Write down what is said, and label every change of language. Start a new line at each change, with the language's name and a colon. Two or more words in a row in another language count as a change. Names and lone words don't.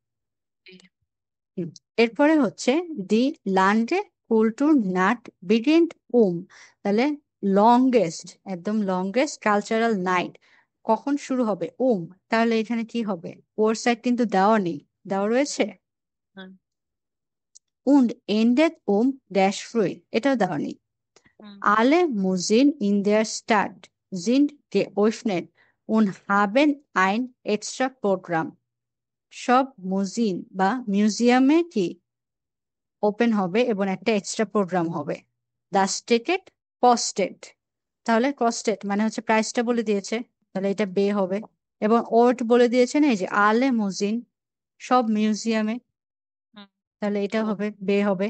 Bangla: এরপরে হচ্ছে
German: Die lange Kulturnacht beginnt
Bangla: তাহলে লংগেস্ট একদম
English: longest cultural night
Bangla: কখন শুরু হবে তাহলে এখানে কি হবে ওর সাইড কিন্তু দেওয়া নেই, দেওয়া রয়েছে
German: und endet
Bangla: ড্যাশ ফ্রুই এটাও দেওয়া নেই।
German: alle Museen in der Stadt sind geöffnet und haben ein extra Programm,
Bangla: সব মুজিন বা মিউজিয়ামে কি ওপেন হবে এবং একটা এক্সট্রা প্রোগ্রাম হবে।
German: Das Ticket kostet,
Bangla: তাহলে কস্টেড মানে হচ্ছে প্রাইসটা বলে দিয়েছে, তাহলে এটা বে হবে। এবং ওট বলে দিয়েছে না এই যে
German: alle Museen
Bangla: সব মিউজিয়ামে, তাহলে এটা হবে বে হবে।